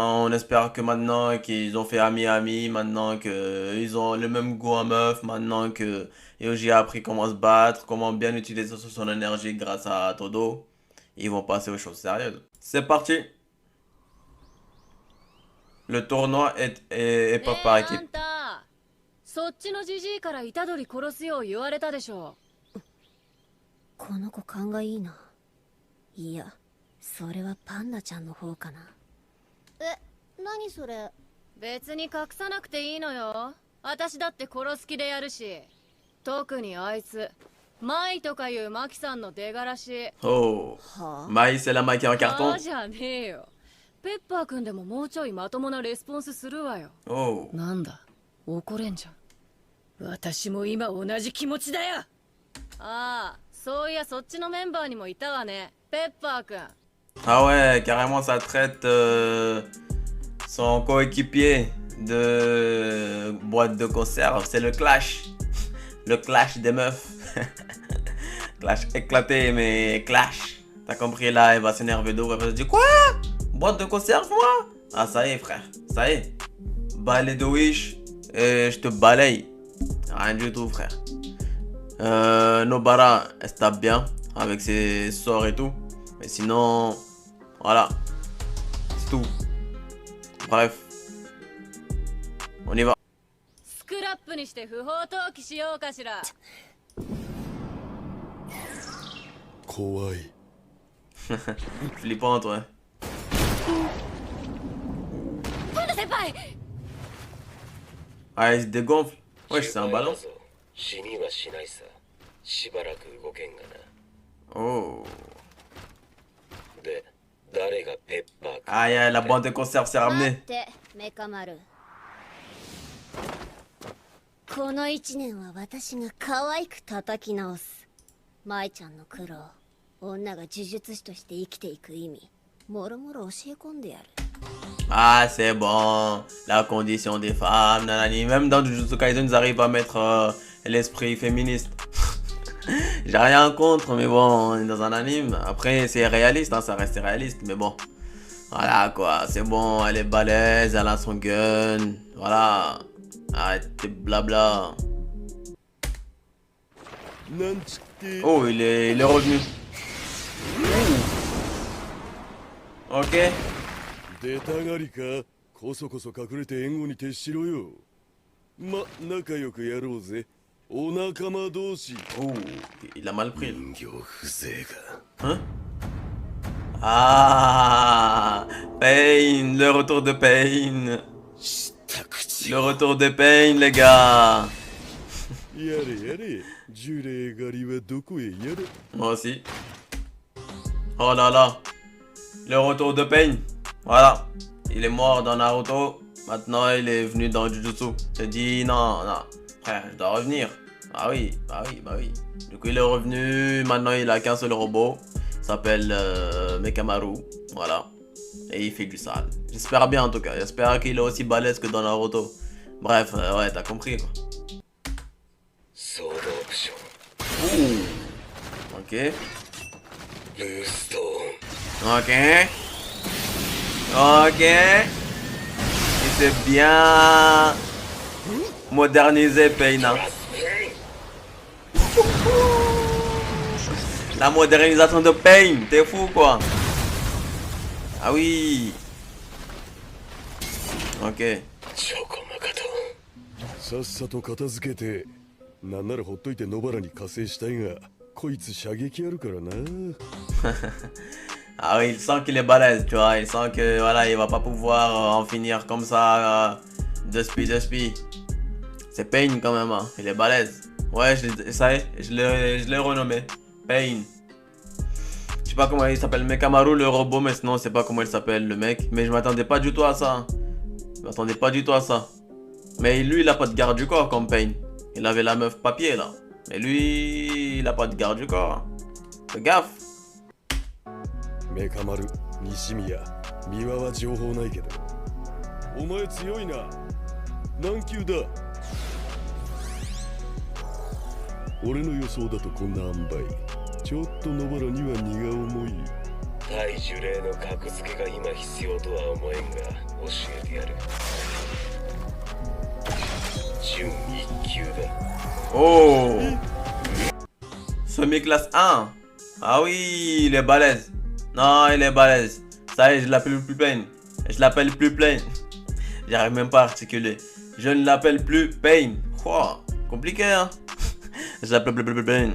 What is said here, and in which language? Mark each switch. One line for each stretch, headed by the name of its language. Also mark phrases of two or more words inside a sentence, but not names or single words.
French: On espère que maintenant qu'ils ont fait ami-ami, maintenant qu'ils ont le même goût en meuf, maintenant que Yuji a appris comment se battre, comment bien utiliser son énergie grâce à Todo, ils vont passer aux choses sérieuses. C'est parti. Le tournoi est pas par équipe.
Japanese: そっちのじじいから虎杖殺すよう言われたでしょ。この子勘がいいな。いや、それはパンダちゃんの方かな。え、何それ？別に隠さなくていいのよ。私だって殺す気でやるし。特にあいつ、マイとかいうマキさんの出がらし。
French: Oh, Mai c'est la Mai qui est en carton.
Japanese: じゃねえよ。ペッパーくんでももうちょいまともなレスポンスするわよ。
French: Oh.
Japanese: なんだ、怒れんじゃん。私も今同じ気持ちだよ。ああ、そういやそっちのメンバーにもいたわね、ペッパーくん。
French: Ah ouais, carrément ça traite son coéquipier de boîte de conserve. C'est le clash. Le clash des meufs. Clash éclaté, mais clash. T'as compris là, elle va s'énerver d'où? Elle va se dire quoi? Boîte de conserve moi? Ah ça y est frère, ça y est. Balai de wish et je te balaye. Rien du tout frère. Nobara, elle se tape bien avec ses sorts et tout. Mais sinon, voilà. C'est tout. Bref. On y va.
Japanese: スクラップにして不法投棄しようかしら。怖い。
French: Flippante, ouais.
Japanese: パンダ先輩。
French: Ah, il se dégonfle. Wesh, c'est un ballon.
Japanese: 死にはしないさ。しばらく動けんがな。
French: Oh.
Japanese: で、誰がペッパーか。
French: Aïe, aïe, la bande de conserve s'est
Japanese: 待っ
French: ramenée.
Japanese: て、メカ丸。この一年は私が可愛く叩き直す。舞ちゃんの苦労、女が呪術師として生きていく意味、もろもろ教え込んでやる。
French: Ah, c'est bon. La condition des femmes, nanani. Même dans Jujutsu Kaisen, ils arrivent à mettre l'esprit féministe. J'ai rien contre, mais bon, on est dans un anime. Après, c'est réaliste, hein, ça reste réaliste, mais bon. Voilà quoi, c'est bon, elle est balèze, elle a son gun. Voilà. Arrête tes blabla.
Japanese: なんつって
French: Oh, il est revenu. Ok.
Japanese: 出たがりかこそこそ隠れて援護に徹しろよま仲良くやろうぜお仲間同士
French: Oh, il a mal pris.
Japanese: 人形風情が
French: Hein? Ah, Pain, le retour de Pain.
Japanese: 知った口
French: Le retour de Pain, les gars.
Japanese: やれやれ呪霊狩りはどこへやれ
French: Moi aussi. Oh là là. Le retour de Pain. Voilà. Il est mort dans Naruto. Maintenant, il est venu dans Jujutsu. J'ai dit non, non. Frère, je dois revenir. Ah oui, bah oui, bah oui. Du coup, il est revenu. Maintenant, il a qu'un seul robot. Il s'appelle Mekamaru. Voilà. Et il fait du sale. J'espère bien en tout cas. J'espère qu'il est aussi balèze que dans Naruto. Bref, ouais, t'as compris quoi.
Japanese: ソードオプション
French: Ok.
Japanese: ルーストーン
French: Ok. Ok. Il s'est bien modernisé, Pain. La modernisation de Pain, t'es fou quoi. Ah oui. Ok.
Japanese: チョコマカトさっさと片付けてなんならほっといて野原に加勢したいがこいつ射撃あるからな
French: Ah oui, il sent qu'il est balèze, tu vois. Il sent que voilà, il va pas pouvoir en finir comme ça. De spi. C'est Pain quand même, hein. Il est balèze. Ouais, ça y est, je l'ai renommé. Pain. Je sais pas comment il s'appelle, Mekamaru le robot, mais sinon, je sais pas comment il s'appelle le mec. Mais je m'attendais pas du tout à ça. Je m'attendais pas du tout à ça. Mais lui, il a pas de garde du corps comme Pain. Il avait la meuf papier là. Mais lui, il a pas de garde du corps. Fais gaffe.
Japanese: メカ丸西宮三輪は情報ないけどお前強いな何級だ俺の予想だとこんな塩梅ちょっと野原には荷が重い対呪霊の格付けが今必要とは思えんが教えてやる準1級だ
French: Oh. Semi-classe 1. Ah oui, il est balèze. Non, il est balèze. Ça y est, je l'appelle plus Pain. Je l'appelle plus Pain. J'arrive même pas à articuler. Je ne l'appelle plus Pain. Oh, compliqué, hein. Je l'appelle plus Pain.